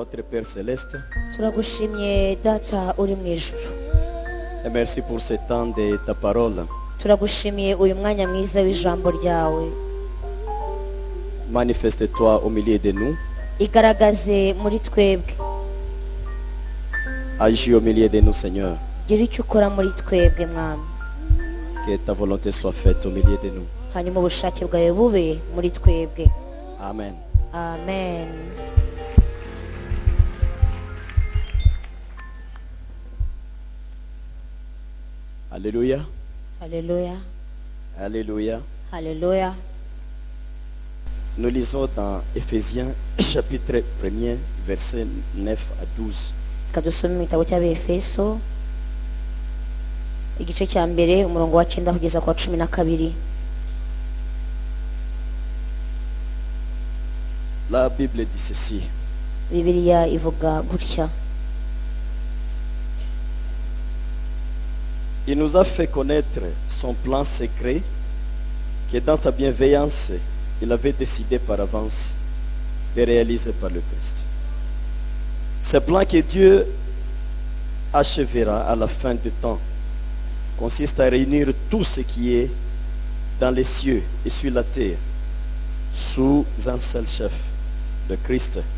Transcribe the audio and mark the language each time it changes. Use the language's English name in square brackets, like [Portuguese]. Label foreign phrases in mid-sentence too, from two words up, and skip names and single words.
[French] Père Céleste. [Kinyarwanda] Turagushimye data uri mu ijuru. [French] Et merci pour ce temps de ta parole. [Kinyarwanda] Turagushimiye uyu mwanya mwiza w'ijambo ryawe. [French] Manifeste-toi au milieu de nous. [Kinyarwanda] Igaragaze muri twebwe. [French] Agis au milieu de nous, Seigneur. [Kinyarwanda] Gira icyo ukora muri twebwe mwami. [French] Que ta volonté soit faite au milieu de nous. [Kinyarwanda] Hanyuma ubushake bwawe bube muri twebwe. Amen. Amen. [French] Alléluia. Alléluia. Alléluia. Alléluia. Nous lisons dans Éphésiens chapitre 1er, versets 9 à 12. [Kinyarwanda] Kadusome mu gitabo cy'Abefeso igice cya mbere umurongo wa 9 kugeza kwa 12. [French] La Bible dit ceci. [Kinyarwanda] Bibiliya ivuga gutya. [French] Il nous a fait connaître son plan secret que dans sa bienveillance, il avait décidé par avance de réaliser par le Christ. Ce plan que Dieu achèvera à la fin du temps consiste à réunir tout ce qui est dans les cieux et sur la terre sous un seul chef, le Christ.